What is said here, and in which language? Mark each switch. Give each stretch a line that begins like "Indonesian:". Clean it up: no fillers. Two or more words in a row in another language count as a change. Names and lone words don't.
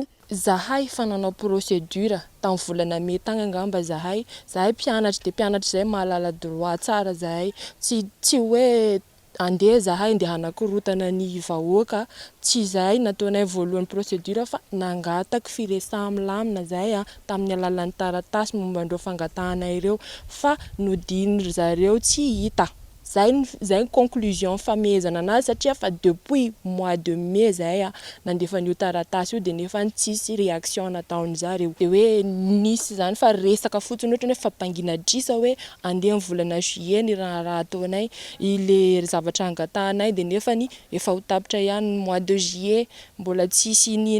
Malagasy: Zahay fa nanao procédure tamin'ny volana May tagny angamba zahay mpianatra dia mpianatra izay mahalala droit tsara zahay tsy hoe andeha zahay andeha hanakorotana ny vahoaka tsy zay nataonay voalohany procédure fa nangataka firesahamlamina zahay tamin'ny alalan'ny taratasy mombandreo fangatahana ireo fa nodiny zareo tsy hita. Zay conclusion famezana anazy satria fa
French: depuis mois de mai
Malagasy: zahay nandefa n'io taratasy io de nefa tsisy réaction nataony zareo de hoe nisy zany fa resaka fotsiny ohatra hoe fampangina drisa hoe andeha ny volana juillet ny raha ataonay ile zavatra angatahanay de nefa ny efa ho tapitra ihany
French: mois de juillet
Malagasy: mbola tsisy nino.